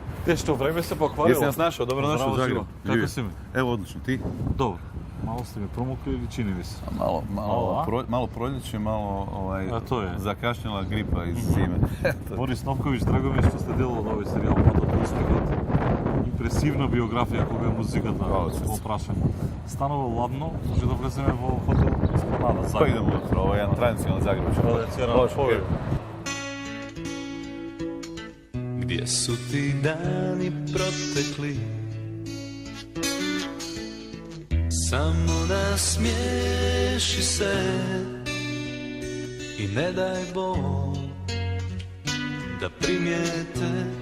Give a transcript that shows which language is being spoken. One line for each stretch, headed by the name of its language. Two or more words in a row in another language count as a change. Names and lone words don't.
Macedonian: Те што време се покварило.
Croatian: Jesi nas našao? Dobro došao u Zagreb.
Macedonian: Како си ми?
Croatian: Evo, odlično. Ti?
Macedonian: Добро. Мало сте ми промокли или чини ви се?
Croatian: Malo proljeće, malo A to je. zakašnjela gripa iz zime.
Macedonian: Борис Новковиć, драго ми е што сте дел од овој серијал Патот до успехот. Импресивна биографија кога е музиката во прашање. Станува ладно, може да влеземе во хотел Еспlanada
Croatian: Pa Загреб. idemo unutra, ovo je jedan tradicionalni zagrebački.
Macedonian: Традиционален повеј.
Croatian: Gdje su ti dani protekli? Samo nasmiješi se i ne daj Bog da primijete.